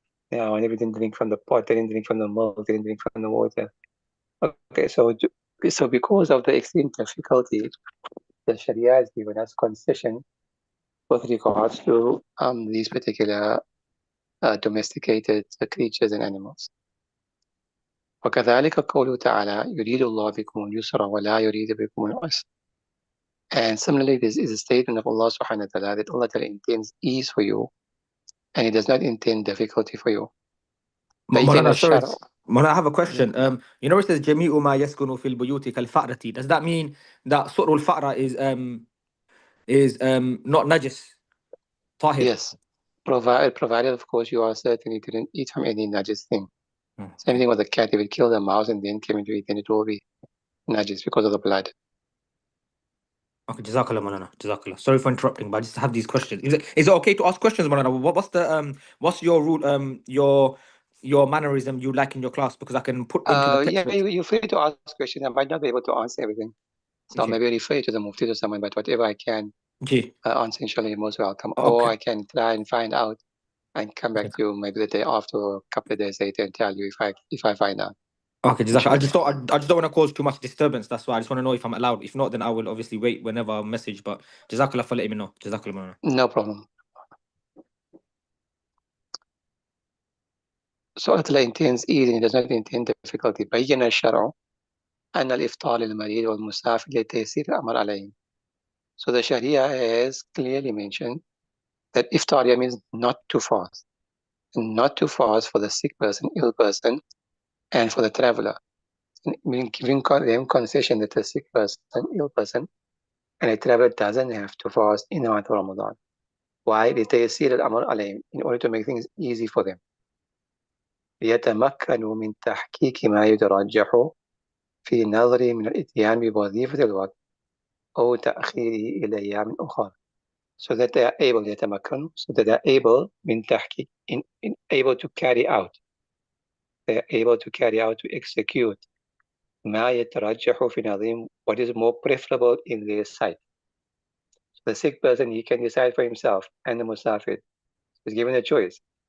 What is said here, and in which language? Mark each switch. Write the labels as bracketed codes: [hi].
[en] You know, we didn't drink from the pot, they didn't drink from the milk, they didn't drink from the water. Okay, so because of the extreme difficulty, the Sharia has given us concession with regards to these particular domesticated creatures and animals. [ar] وكذلك قوله تعالى يريد الله بكم اليسر ولا يريد بكم العسر. [en] And similarly, this is a statement of Allah subhanahu wa ta'ala that Allah ta'ala intends ease for you and He does not intend difficulty for you. Moulana, sorry. Moulana, I have a question. You know it says [ar] جميع ما يسكن في البيوت كالفأرة. [en] Does that mean that [ar] سؤر الفأرة [en] is not najis? طاهر. Yes. Provided, of course, you are certain you didn't eat from any najis thing. Same thing with the cat. If it killed a mouse and then came into it, then it will be najis because of the blood. Okay, Jazakallah, Moulana. Jazakallah. Sorry for interrupting, but I just have these questions. Is it okay to ask questions, Moulana? What's your rule, your mannerism you like in your class? Because I can put into the text. Yeah, you're free to ask questions. I might not be able to answer everything. So Okay. maybe refer you to the Mufti or someone, but whatever I can answer, inshallah, you're most welcome. Okay. Or I can try and find out and come back to you maybe the day after or a couple of days later and tell you if I find out. Okay, Jazakallah. I just don't want to cause too much disturbance. That's why I just want to know if I'm allowed. If not, then I will obviously wait whenever I message. But Jazakallah for letting me know. Jazakallah, Moulana. No problem. سؤال intends easing, it does not intend difficulty. [ar] بين الشرع أن الإفطار للمريض والمسافر لتيسير الأمر عليهم. [en] So the Sharia has clearly mentioned that iftar means not to fast. And not to fast for the sick person, ill person, and for the traveler. Meaning giving them concession that the sick person, ill person, and a traveler doesn't have to fast in the month of Ramadan. Why? [ar] لتيسير الأمر عليهم, [en] in order to make things easy for them. [ar] ليتمكنوا من تحقيق ما يترجح في نظري من الإتيان بوظيفة الوقت أو تأخيره إلى أيام أخرى. [en] So that they are able يتمكنوا, so that they are able [ar] من تحقيق, [en] able to carry out, they are able to carry out, to execute [ar] ما يترجح في نظرهم, [en] what is more preferable in their sight. So the sick person, he can decide for himself, and the musafir is given a choice.